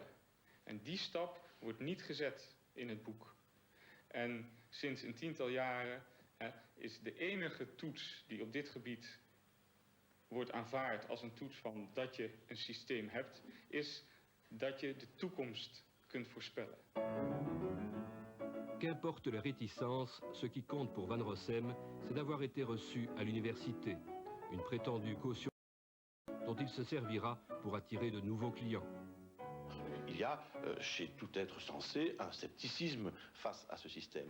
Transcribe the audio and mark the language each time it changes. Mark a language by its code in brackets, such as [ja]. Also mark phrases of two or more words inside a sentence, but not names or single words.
[nl] En die stap wordt niet gezet in het boek. En sinds een tiental jaren is de enige toets die op dit gebied wordt aanvaard als een toets van dat je een systeem hebt, is dat je de toekomst kunt voorspellen. [fr] Qu'importe la réticence, ce qui compte pour Van Rossem, c'est d'avoir été reçu à l'université. Une prétendue caution dont il se servira pour attirer de nouveaux clients. Il y a chez tout être sensé un scepticisme face à ce système.